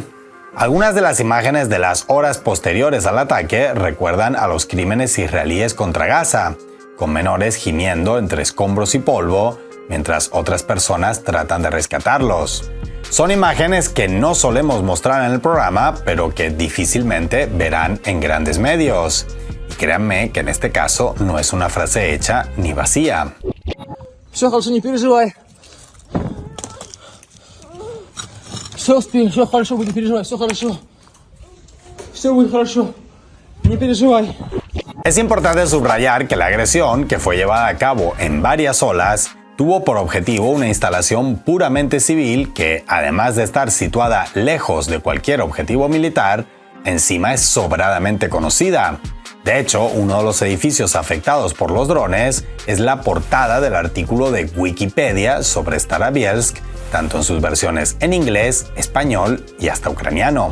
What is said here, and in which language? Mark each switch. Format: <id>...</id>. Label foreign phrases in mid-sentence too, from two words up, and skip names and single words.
<es>Algunas de las imágenes de las horas posteriores al ataque recuerdan a los crímenes israelíes contra Gaza, con menores gimiendo entre escombros y polvo, mientras otras personas tratan de rescatarlos. Son imágenes que no solemos mostrar en el programa, pero que difícilmente verán en grandes medios. Y créanme que en este caso no es una frase hecha ni vacía.</es> <ru>Все хорошо, не переживай. Все успеем, все хорошо будет, не переживай, все хорошо. Все будет хорошо, не переживай.</ru> <es>Es importante subrayar que la agresión, que fue llevada a cabo en varias olas, tuvo por objetivo una instalación puramente civil que, además de estar situada lejos de cualquier objetivo militar, encima es sobradamente conocida. De hecho, uno de los edificios afectados por los drones es la portada del artículo de Wikipedia sobre Starobielsk, tanto en sus versiones en inglés, español y hasta ucraniano.</es>